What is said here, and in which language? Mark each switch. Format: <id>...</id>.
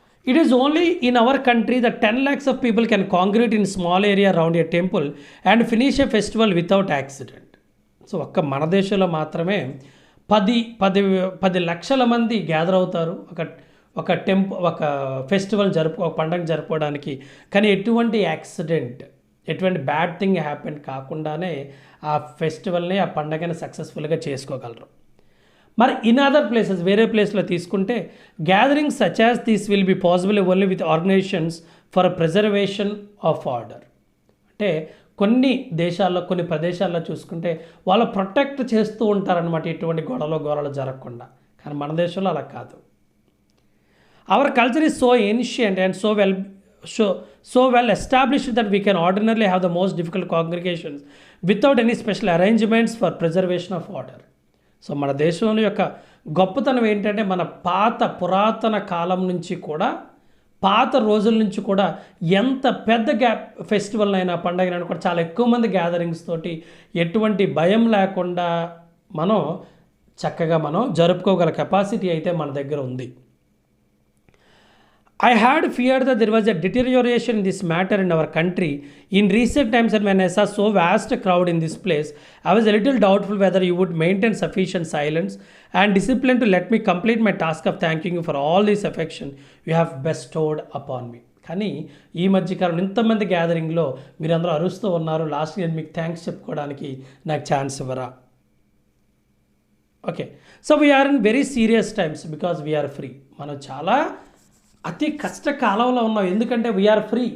<en>It is only in our country that 10 lakhs of people can congregate in small area around a temple and finish a festival without accident.</en> <te>So ఒక్క మన దేశంలో మాత్రమే 10 లక్షల మంది gather అవుతారు ఒక festival ఒక పండుగ జరుపుకోవడానికి. కానీ ఎటువంటి యాక్సిడెంట్, ఎటువంటి బ్యాడ్ థింగ్ హ్యాపెన్ కాకుండానే ఆ ఫెస్టివల్ని, ఆ పండుగని సక్సెస్ఫుల్గా చేసుకోగలరు.</te> <en>మరి in other places,</en> <te>వేరే ప్లేస్లో తీసుకుంటే</te> <en>Gatherings such as this will be possible only with organisations for preservation of order.</en> <te>అంటే కొన్ని దేశాల్లో, కొన్ని ప్రదేశాల్లో చూసుకుంటే వాళ్ళు ప్రొటెక్ట్ చేస్తూ ఉంటారనమాట, ఎటువంటి గొడవలు జరగకుండా. కానీ మన దేశంలో అలా కాదు.</te> <en>Our culture is so ancient and so so well established that we can ordinarily have the most difficult congregations without any special arrangements for preservation of order.</en> <te>So మన దేశంలో యొక్క గొప్పతనం ఏంటంటే మన పురాతన కాలం నుంచి కూడా పాత రోజుల నుంచి కూడా ఎంత పెద్ద ఫెస్టివల్ అయినా పండగలైనా కూడా చాలా ఎక్కువ మంది గ్యాదరింగ్స్ తోటి ఎటువంటి భయం లేకుండా మనం చక్కగా జరుపుకోగల కెపాసిటీ అయితే మన దగ్గర ఉంది.</te> <en>I had feared that there was a deterioration in this matter in our country in recent times, and when I saw so vast a crowd in this place, I was a little doubtful whether you would maintain sufficient silence and discipline to let me complete my task of thanking you for all this affection you have bestowed upon me.</en> <te>కానీ ఈ మధ్యకాలం ఇంతమంది గ్యాదరింగ్లో మీరందరూ అరుస్తూ ఉన్నారు, last నేను మీకు thanks చెప్పుకోవడానికి నాకు ఛాన్స్ ఇవ్వరా?</te> <en>Okay, so we are in very serious times because we are free.</en> <te>మనం చాలా అతి కష్టకాలంలో ఉన్నాం, ఎందుకంటే</te> <en>We are free.</en>